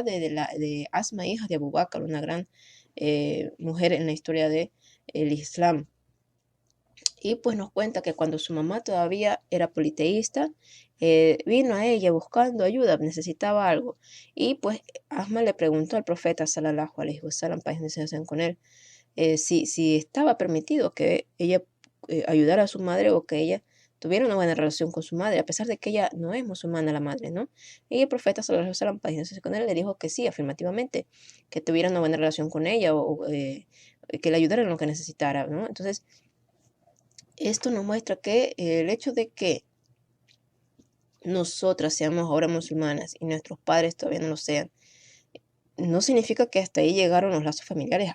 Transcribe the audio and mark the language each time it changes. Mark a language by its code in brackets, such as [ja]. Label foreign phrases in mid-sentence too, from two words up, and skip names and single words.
[es] De Asma, hija de Abu Bakr, una gran mujer en la historia del Islam. Y pues nos cuenta que cuando su mamá todavía era politeísta, vino a ella buscando ayuda, necesitaba algo. Y pues Asma le preguntó al profeta [ar] صلى الله عليه وسلم, [es] paz y bendiciones sean con él, si estaba permitido que ella ayudara a su madre o que ella tuviera una buena relación con su madre, a pesar de que ella no es musulmana la madre, ¿no? Y el profeta [ar] صلى الله عليه وسلم, [es] paz y bendiciones con él, le dijo que sí, afirmativamente, que tuviera una buena relación con ella o que le ayudara en lo que necesitara, ¿no? Entonces, esto nos muestra que el hecho de que nosotras seamos ahora musulmanas y nuestros padres todavía no lo sean, no significa que hasta ahí llegaron los lazos familiares.